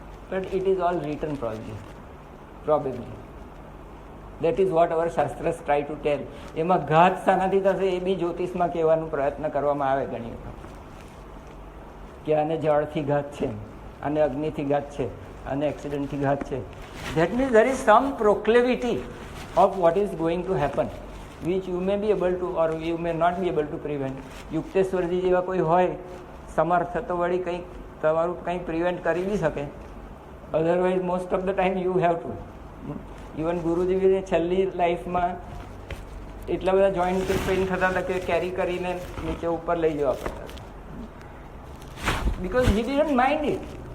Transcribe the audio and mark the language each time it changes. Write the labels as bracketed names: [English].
[English] But it is all written probably. That is what our શાસ્ત્રસ try to tell. [Gujarati] એમાં ઘાત શાનાથી થશે એ બી જ્યોતિષમાં કહેવાનો પ્રયત્ન કરવામાં આવે ઘણી વખત કે આને જળથી ઘાત છે, આને અગ્નિથી ઘાત છે, અને એક્સિડન્ટથી ઘાત છે. [English] That means there is some proclivity of what is going to happen which you may be able to or you may not be able to prevent. [Gujarati] યુક્તેશ્વરજી જેવા કોઈ હોય સમર્થ તો વળી કંઈક તમારું કંઈ પ્રિવેન્ટ કરી બી શકે. [English] Otherwise most of the time you have to. [Gujarati] Even ગુરુજીની છેલ્લી લાઈફમાં એટલા બધા જોઈન્ટ પેઇન થતા હતા કે કેરી કરીને નીચે ઉપર લઈ જવા પડતા, [English] Because he didn't mind it.